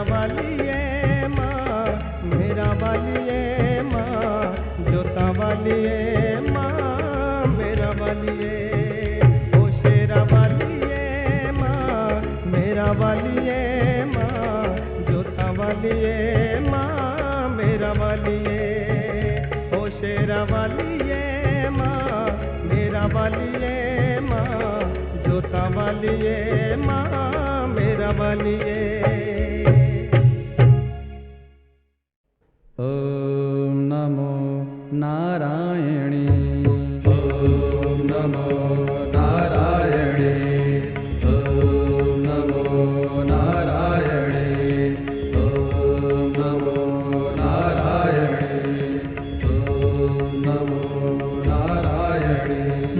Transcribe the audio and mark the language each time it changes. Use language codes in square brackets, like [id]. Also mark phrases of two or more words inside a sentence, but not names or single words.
[pa] ਵਾਲੀਏ ਮਾਂ, ਮੇਰਾ ਵਾਲੀਏ ਮਾਂ, ਜੋਤਾ ਵਾਲੀਏ ਮਾਂ, ਮੇਰਾ ਵਾਲੀਏ, ਓ ਸ਼ੇਰਾ ਵਾਲੀਏ ਮਾਂ, ਮੇਰਾ ਵਾਲੀਏ ਮਾਂ, ਜੋਤਾ ਵਾਲੀਏ ਮਾਂ, ਮੇਰਾ ਵਾਲੀਏ, ਓ ਸ਼ੇਰਾ ਵਾਲੀਏ ਮਾਂ, ਮੇਰਾ ਵਾਲੀਏ ਮਾਂ, ਜੋਤਾ ਵਾਲੀਏ ਮਾਂ, ਮੇਰਾ ਵਾਲੀਏ। [sa] ओम नमो नारायणी, ओम नमो नारायणी, ओम नमो नारायणी, ओम नमो नारायणी, ओम नमो नारायणी।